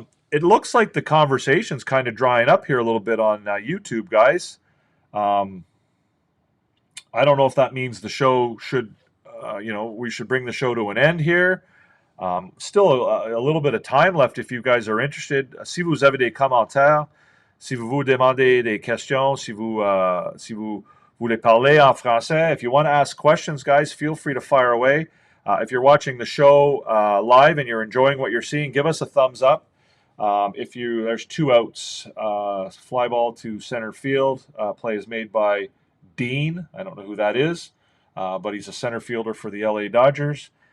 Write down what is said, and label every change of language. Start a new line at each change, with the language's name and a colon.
English: It looks like the conversation's kind of drying up here a little bit on YouTube, guys. I don't know if that means the show should, we should bring the show to an end here. Still a little bit of time left if you guys are interested.
French: Si vous avez des commentaires, si vous vous demandez des questions, si vous voulez parler en français,
English: if you want to ask questions, guys, feel free to fire away. If you're watching the show live and you're enjoying what you're seeing, give us a thumbs up. There's 2 outs. Fly ball to center field. Play is made by Dean. I don't know who that is, but he's a center fielder for the LA Dodgers.